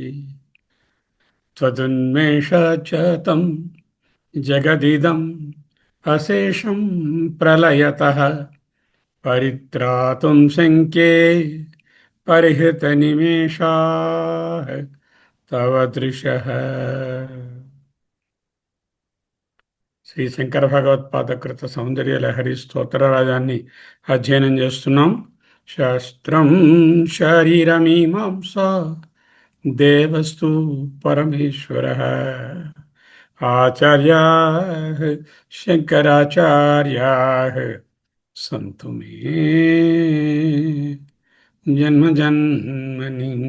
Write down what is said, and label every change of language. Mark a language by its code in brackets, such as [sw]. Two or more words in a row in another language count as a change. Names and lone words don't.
[sa] त्वदुन्मेषाच्च तं जगदिदम् अशेषं प्रलयतः परित्रातुं शङ्के परिहृतनिमेषाः तव दृशः। [te] శ్రీ శంకర భగవత్పాదకృత సౌందర్య లహరి స్తోత్రరాజాన్ని అధ్యయనం చేస్తున్నాం. [sa] శాస్త్రం శారీరమీమాంసా దేవస్తు పరమేశ్వర ఆచార్యా శంకరాచార్యా సంతు మే జన్మ జన్మని.